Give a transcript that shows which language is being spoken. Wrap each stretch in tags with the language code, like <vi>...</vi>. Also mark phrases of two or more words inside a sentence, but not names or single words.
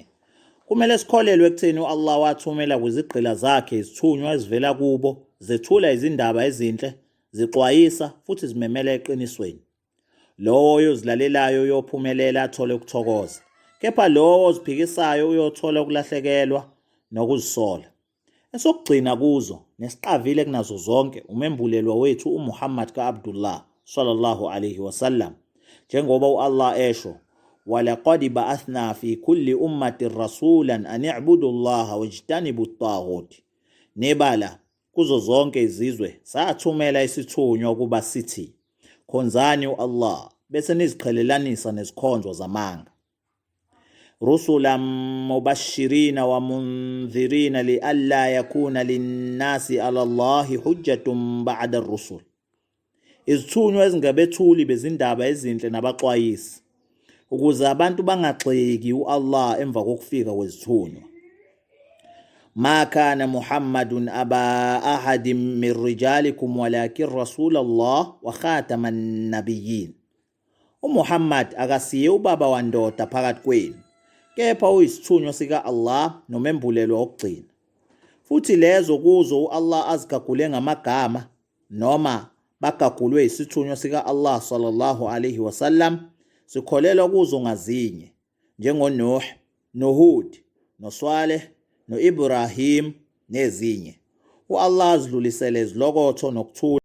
<zu>Kumele sikholelwe ekutheni u-Allah wathumela kwizigqila zakhe izithunywa ezivela kubo, zethula izindaba ezinhle, zixwayisa futhi zimemela eqinisweni. Lowo oyozilalelayo uyophumelela athole ukuthokoza, kepha lowo oziphikisayo uyothola ukulahlekelwa nokuzisola. Esokugcina kuzo nesiqavile kunazo zonke umembulelwa wethu uMuhammad ka-Abdullah</zu> <ar>صلى الله عليه وسلم,</ar> <zu>njengoba u-Allah esho,</zu> <ar>وَلَقَدْ بَعَثْنَا فِي كُلِّ أُمَّةٍ رَسُولًا أَنِ اعْبُدُوا اللَّهَ وَاجْتَنِبُوا الطَّاغُوتَ.</ar> <zu>Nebala kuzo zonke izizwe sathumela isithunywa ukuba sithi, khonzani u-Allah bese niziqhelelanisa nezikhonzo zamanga.</zu> <ar>رُسُلًا مُبَشِّرِينَ وَمُنذِرِينَ لِئَلَّا يَكُونَ لِلنَّاسِ عَلَى اللَّهِ حُجَّةٌ بَعْدَ الرُّسُلِ.</ar> <zu>Izithunywa ezingabethuli bezindaba ezinhle nabaxwayisi, ukuze abantu bangagxeki u-Allah emva kokufika kwezithunywa.</zu> <ar>ما كان محمد أبا أحد من رجالكم ولكن رسول الله وخاتم النبيين.</ar> <zu>UMuhammad akasiye ubaba wandoda phakathi kwenu, kepha uyisithunywa sika-Allah nomembulelwa wokugcina. Futhi lezo kuzo u-Allah azigagule ngamagama noma bagagulwe isithunywa sika-Allah</zu> <ar>صلى الله عليه وسلم,</ar> <zu>sikholelwa kuzo ngazinye, njengoNuh, noHud, noSwaleh, no-Ibrahim nezinye. U-Allah azidlulisele izilokotho nokuthula</zu>